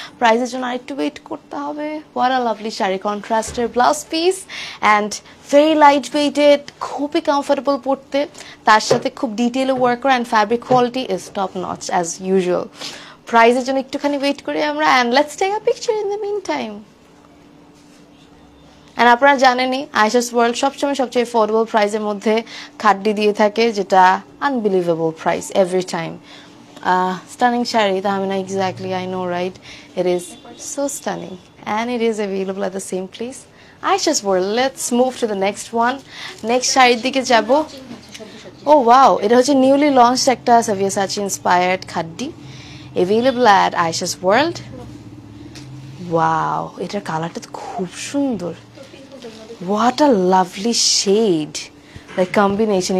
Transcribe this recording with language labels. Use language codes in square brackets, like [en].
[bn] প্রাইসের জন্য আরেকটু ওয়েট করতে হবে। [en] what a lovely sari, [bn] কন্ট্রাস্টের blouse piece [en] and very light weighted, [bn] খুবই কমফোর্টেবল পরতে, তার সাথে খুব ডিটেলে ওয়ার্ক করা, [en] And fabric quality is top notch as usual. [bn] প্রাইসের জন্য একটুখানি ওয়েট করি আমরা, [en] And let's take a picture in the mean time. [bn] And আপনারা জানেনই আয়েশাস ওয়ার্ল্ড সবসময় সবচেয়ে অ্যাফোর্ডেবল প্রাইসের মধ্যে খাড্ডি দিয়ে থাকে, যেটা [en] Unbelievable price every time. Stunning sari, Tahmina, exactly, I know, right? It is so stunning and it is available at the same place, Aisha's World. Let's move to the next one. [bn] Next শাড়ির দিকে যাব। Oh wow, এটা হচ্ছে newly launched একটা সাবিয়াসাচি inspired খাড্ডি, [en] available at Aisha's World. Wow, [bn] এটার কালারটা তো খুব সুন্দর। [en] What a lovely shade, the combination.